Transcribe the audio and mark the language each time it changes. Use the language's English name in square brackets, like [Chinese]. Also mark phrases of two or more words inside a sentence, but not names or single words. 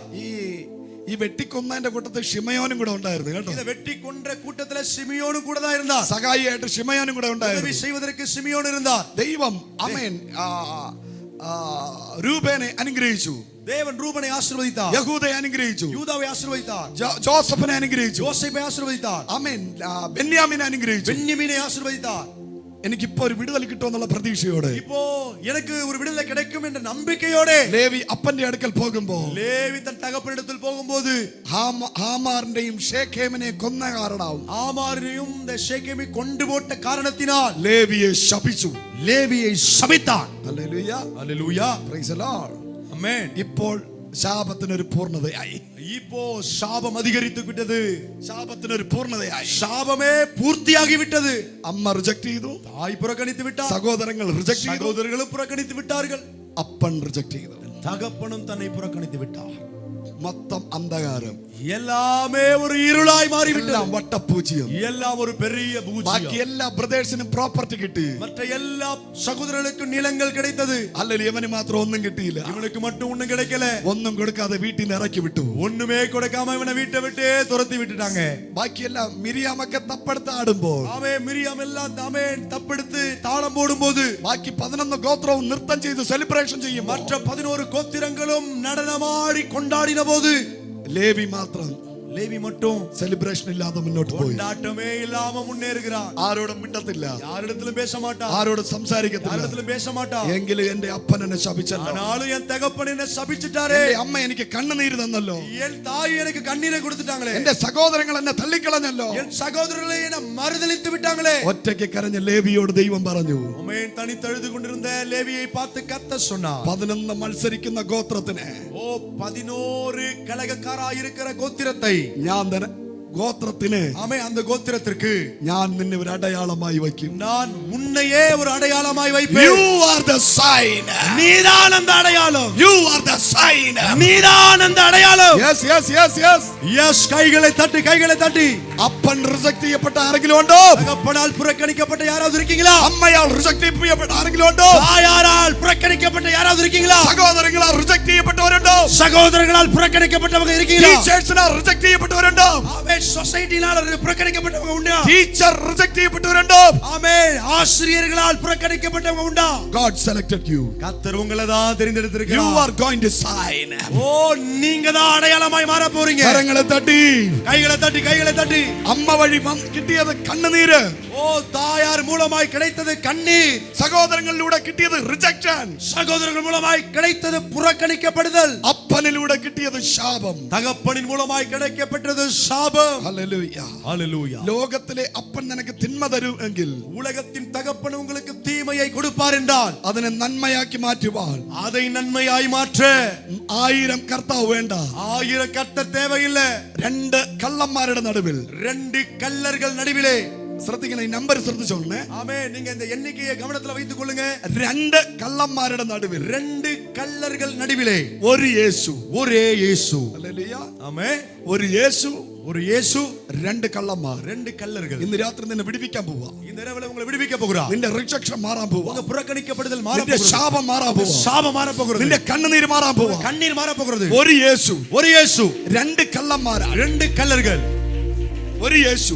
[Malayalam] ഈ വെട്ടിക്കൊന്നതിന്റെ കൂട്ടത്തിൽ ഷിമയോനും കൂടെ ഉണ്ടായിരുന്നു കേട്ടോ. [Tamil] இந்த வெட்டி கொன்ற கூட்டத்துல சிமியோனும் கூட தான் இருந்தார். [Malayalam] സഹായിയായിട്ട് ഷിമയോനും കൂടെ ഉണ്ടായിരുന്നു. [Tamil] உதவி செய்வதற்கு சிமியோன் இருந்தார். [Malayalam] ദൈവം ആമേൻ രൂപേനെ അനുഗ്രഹിച്ചു. [Tamil] தேவன் ரூபனை ஆசீர்வதித்தார். [Malayalam] യഹൂദയെ അനുഗ്രഹിച്ചു. [Tamil] யூதாவை ஆசீர்வதித்தார். [Malayalam] ജോസഫിനെ അനുഗ്രഹിച്ചു. [Tamil] யோசேப்பை ஆசீர்வதித்தார். [Malayalam] ആമേൻ ബെന്യാമിനെ അനുഗ്രഹിച്ചു. [Tamil] பென்யமீனை ஆசீர்வதித்தார். [Malayalam] എനിക്കിപ്പോ ഒരു വിടുതൽ കിട്ടുമെന്നുള്ള പ്രതീക്ഷയോടെ [Tamil] இப்போ எனக்கு ஒரு விடுதலை கிடைக்கும் என்ற நம்பிக்கையோட [Malayalam] ലേവി അപ്പന്റെ അടുക്കൽ പോകുമ്പോൾ [Tamil] லேவி தன் தகப்பனிடத்தில் போகும்போது [Malayalam] ഹാമാറിന്റെയും ഷേഖേമിനെ കൊന്ന കാരണം [Tamil] ஆமாரையும் இந்த ஷேகேமை கொண்டு போட்ட காரணத்தினால் [Malayalam] ലേവിയെ ശപിച്ചു. [Tamil] லேவியை சபித்தான். [Malayalam] ഹല്ലേലൂയ [Tamil] ஹல்லேலூயா. [English] Praise the Lord. [Tamil] ஆமென். [Malayalam] ഇപ്പോൾ ശാപത്തിനൊരു പൂർണ്ണതയായി. [Tamil] இப்போ சாபம் அதிகரித்து விட்டது. [Malayalam] ശാപത്തിനൊരു പൂർണ്ണതയായി. [Tamil] சாபமே பூர்த்தியாகி விட்டது. [Malayalam] അമ്മ റിജക്ട് ചെയ്തു. [Tamil] தாய் புறக்கணித்து விட்டார். [Malayalam] സഹോദരങ്ങൾ റിജക്ട് ചെയ്തു. [Tamil] சகோதரர்களும் புறக்கணித்து விட்டார்கள். [Malayalam] അപ്പൻ റിജക്ട് ചെയ്തു. [Tamil] தகப்பனும் தன்னை புறக்கணித்து விட்டார். [Malayalam] മൊത്തം അന്ധകാരം. [Tamil] எல்லாமே ஒரு இருளாய் மாறிவிட்டது. [Malayalam] എല്ലാം വട്ടപ്പൂജ്യം. [Tamil] எல்லாம் ஒரு பெரிய [Malayalam] ബാക്കി [Tamil] பூஜ்யம். [Malayalam] എല്ലാ [English] brothers property [Malayalam] കിട്ടി. [Tamil] மற்ற எல்லா சகோதரர்களுக்கும் நிலங்கள் கிடைத்தது. [Malayalam] അല്ലെങ്കിൽ ഇവന് മാത്രം ഒന്നും കിട്ടിയില്ല. [Tamil] இவனுக்கு மட்டும் ஒண்ணும் கிடைக்கல. [Malayalam] ഒന്നും കൊടുക്കാതെ വീട്ടിൽ നിന്ന് ഇറക്കി വിട്ടു. [Tamil] ஒண்ணுமே கொடுக்காம இவனை வீட்டை விட்டே துரத்தி விட்டுட்டாங்க. [Malayalam] ബാക്കിയെല്ലാം മിരിയാമൊക്കെ തപ്പെടുത്ത് ആടുമ്പോൾ [Tamil] ஆமே மிரியாம் எல்லாம் தாமே தப்படுத்து தாளம் போடும்போது [Malayalam] ബാക്കി 11 ഗോത്രവും നൃത്തം ചെയ്ത് സെലിബ്രേഷൻ ചെയ്യും. [Tamil] மற்ற 11 கோத்திரங்களும் நடனமாடி கொண்டாடின போது [Malayalam] ലേവി മാത്രം [Tamil] லேவி மட்டும் [Malayalam] സെലിബ്രേഷൻ ഇല്ലാതെ മുന്നോട്ട് പോയി. [Tamil] கொண்டாட்டமே இல்லாம முன்னேறுகிறான். [Malayalam] ആരോടും മിണ്ടത്തില്ല. [Tamil] யாரிடத்திலும் பேச மாட்டான். [Malayalam] ആരോടും സംസാരിക്കത്തില്ല. [Tamil] யாரிடத்திலும் பேச மாட்டான். [Malayalam] എങ്കിലും എന്റെ അപ്പൻ എന്നെ ശപിച്ചല്ലോ. [Tamil] ஆனாலும் என் தகப்பன் என்ன சபிச்சிட்டாரே. [Malayalam] എന്റെ അമ്മ എനിക്ക് കണ്ണുനീര് തന്നല്ലോ. [Tamil] என் தாய் எனக்கு கண்ணீரை கொடுத்துட்டாங்களே. [Malayalam] എന്റെ സഹോദരങ്ങൾ എന്നെ തള്ളിക്കളഞ്ഞല്ലോ. [Tamil] என் சகோதரர்களை என்ன மறுதலித்து விட்டாங்களே. [Malayalam] ഒറ്റയ്ക്ക് കരഞ്ഞ ലേവിയോട് ദൈവം പറഞ്ഞു. [Tamil] ஆமென். தனித்தழுது கொண்டிருந்த லேவியை பார்த்து கர்த்தர் சொன்னார். [Malayalam] 11 മത്സരിക്കുന്ന ഗോത്രത്തിന് [Tamil] ஓ 11 கலகக்காராய் இருக்கிற கோத்திரத்தை [Malayalam] ഞാൻ തന്നെ ഗോത്രത്തിന് [Tamil] ஆமே அந்த கோத்திரத்திற்கு [Malayalam] ഞാൻ നിന്നെ ഒരു അടയാളമായി വയ്ക്കും. [Tamil] நான் உன்னையே ஒரு அடையாளமாய் வைப்பேன். [English] You are the sign. [Tamil] நீதான் அந்த அடையாளம். [English] You are the sign. [Tamil] நீதான் அந்த அடையாளம். [English] Yes, yes, yes, yes. Yes, [Tamil] கைகளை தட்டி கைகளை தட்டி. [Malayalam] അപ്പൻ റിജക്ട് ചെയ്യപ്പെട്ട ആരെങ്കിലും ഉണ്ടോ? [Tamil] தகப்பனால் புறக்கணிக்கப்பட்ட யாராவது இருக்கீங்களா? [Malayalam] അമ്മയാൽ റിജക്ട് ചെയ്യപ്പെട്ട ആരെങ്കിലും ഉണ്ടോ? [Tamil] தாயாரால் புறக்கணிக்கப்பட்ட யாராவது இருக்கீங்களா? [Malayalam] സഹോദരങ്ങളാൽ റിജക്ട് ചെയ്യപ്പെട്ടവരുണ്ടോ? [Tamil] சகோதரர்களால் புறக்கணிக்கப்பட்டவங்க இருக்கீங்களா? [English] teachers reject [Malayalam] ചെയ്യപ്പെട്ടവരുണ്ടോ? [Tamil] ஆமென். சொசைட்டினால புறக்கணிக்கப்பட்டவங்க உண்டா? [English] teacher reject [Malayalam] ചെയ്യപ്പെട്ടവരുണ്ടോ? [Tamil] ஆமென். ஆசிரியர்களால் புறக்கணிக்கப்பட்டவங்க உண்டா? [English] God selected you. [Tamil] கர்த்தர் உங்களை தான் [English] You [Tamil] தெரிந்தெடுத்திருக்கிறார். [English] are going to sign. [Tamil] ஓ நீங்க தான் அடையாளமாய் மாற போறீங்க. [Malayalam] കരങ്ങളെ തട്ടി [Tamil] கைகளை தட்டி கைகளை தட்டி. [Malayalam] അമ്മ വഴി കിട്ടിയത് കണ്ണുനീര്. [Tamil] ஓ தாயார் மூலமாய் கிடைத்தது கண்ணீர். [Malayalam] സഹോദരങ്ങളിലൂടെ കിട്ടിയത് റിജക്ഷൻ. [Tamil] சகோதரர்கள் மூலமாய் கிடைத்தது புறக்கணிக்கப்படுதல். [Malayalam] അപ്പനിലൂടെ കിട്ടിയത് ശാപം. [Tamil] தகப்பனின் மூலமாய் கிடைக்கப்பட்டது சாபம். [Malayalam] ഹല്ലേലൂയ. [Tamil] ஹalleluya. [Malayalam] ലോകത്തിലെ അപ്പൻ നിനക്ക് തിന്മ തരുമെങ്കിൽ [Tamil] உலகத்தின் தகப்பன் உங்களுக்கு தீமையை கொடுப்பார் என்றால் [Malayalam] അതിനെ നന്മയാക്കി മാറ്റുവാൻ [Tamil] அதை നന്മയായി மாற்ற [Malayalam] 1000 കർത്താവ് വേണ്ട. [Tamil] 1000 கர்த்தர் தேவையில்லை. [Malayalam] 2 കള്ളന്മാരുടെ നടുവിൽ [Tamil] 2 கள்ளர்கள் நடுவிலே. [Malayalam] ശ്രദ്ധിക്കണം, ഈ നമ്പർ ശ്രദ്ധിച്ചോളേ. [Tamil] ஆமென். நீங்க இந்த எண்ணிக்கையை கவனத்துல வைத்துக் கொள்ளுங்க. [Malayalam] 2 കള്ളന്മാരുടെ നടുവിൽ [Tamil] 2 கள்ளர்கள் நடுவிலே [Malayalam] ഒരു യേശു. [Tamil] ஒரே இயேசு. [Malayalam] ഹല്ലേലൂയ. [Tamil] ஆமென். [Malayalam] ഒരു യേശു, [Tamil] ஒரு இயேசு, [Malayalam] 2 കള്ളന്മാർ. [Tamil] 2 கள்ளர்கள். [Malayalam] ഇന്ന് രാത്രി നിന്നെ വിടുവിക്കാൻ പോവാ. [Tamil] இந்த இரவுல உங்களை விடுவிக்க போகிறார். [Malayalam] നിന്റെ റിജക്ഷൻ മാറാൻ പോവാ. [Tamil] உங்க புறக்கணிக்கப்படுதல் மாற [Malayalam] നിന്റെ [Tamil] போகிறது. [Malayalam] ശാപം മാറാൻ പോവാ. [Tamil] சாபம் மாற போகிறது. [Malayalam] നിന്റെ കണ്ണുനീര് മാറാൻ പോവാ. [Tamil] கண்ணீர் மாற போகிறது. [Malayalam] ഒരു യേശു, [Tamil] ஒரு இயேசு, [Malayalam] 2 കള്ളന്മാരാ. [Tamil] 2 கள்ளர்கள். [Malayalam] ഒരു യേശു,